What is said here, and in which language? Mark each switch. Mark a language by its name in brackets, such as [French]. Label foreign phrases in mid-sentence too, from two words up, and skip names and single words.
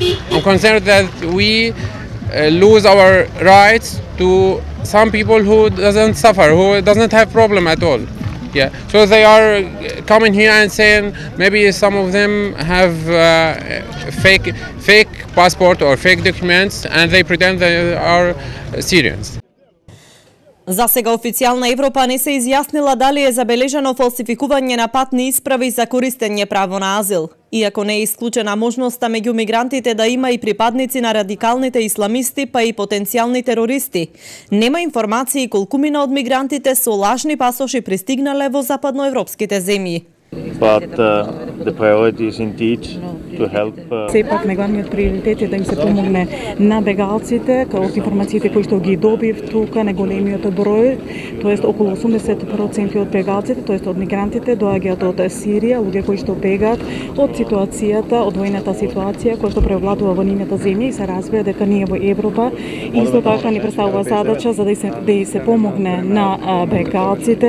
[English] I'm concerned that we lose our rights to some people who doesn't suffer, who doesn't have problem at all. Yeah, so they are coming here and saying maybe some of them have fake passport or fake documents and they pretend they are Syrians. [Macedonian] За сега официјална Европа не се изјаснила дали е забележано фалсификување на патни исправи за користење право на азил. Иако не е исклучена можноста меѓу мигрантите да има и припадници на радикалните исламисти, па и потенцијални терористи, нема информации колкумина од мигрантите со лажни пасоши пристигнале во западноевропските земји. [English] But the priority is indeed to help. [Macedonian] Сепак неглавниот приоритет е да им се помогне на бегалците, од информациите кои што ги добив тука, неголемиот број, тоест околу 80% од бегалците, тоест од мигрантите доаѓаат од Сирија, луѓе кои што бегаат од ситуацијата, од војната ситуација која што превладува во нивната земја и се разбира дека ние во Европа исто така ни представува задача за да се помогне на бегалците.